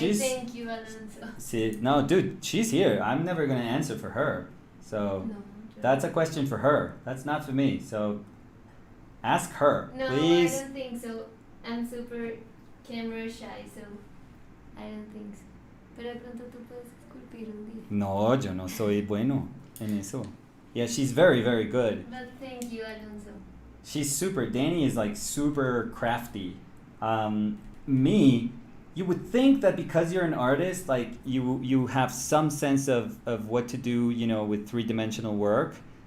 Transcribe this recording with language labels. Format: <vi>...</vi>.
<en>Thank you, Alonso. See, no, dude, she's here. I'm never gonna answer for her. So No, that's a question for her. That's not for me. So ask her, no, please. I don't think so. I'm super camera shy, so I don't think so.</en> <es>Pero de pronto tú puedes esculpir un día. No, yo no soy bueno en eso.</es> <en>Yeah, she's very, very good. But thank you, Alonso. She's super. Danny is like super crafty. Me, you would think that because you're an artist, like you have some sense of what to do, you know, with three-dimensional work.</en>